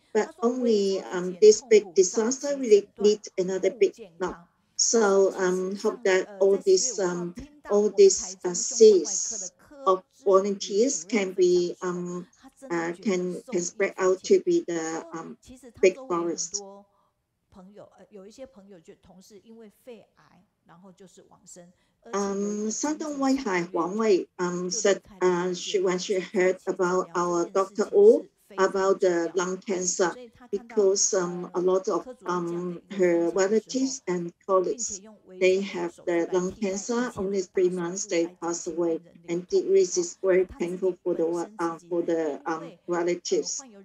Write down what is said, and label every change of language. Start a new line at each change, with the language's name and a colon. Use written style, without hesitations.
English: But only this big disaster really needs another big love. So hope that all these seeds of volunteers can be can spread out to be the big forest.
Chinese: 有一些朋友就同事因为肺癌，然后就是往生。
English: 山东威海黄卫 said when she heard about our Dr. O about the lung cancer, because a lot of her relatives and colleagues, they have the lung cancer. Only 3 months they pass away, and this is very painful for the relatives.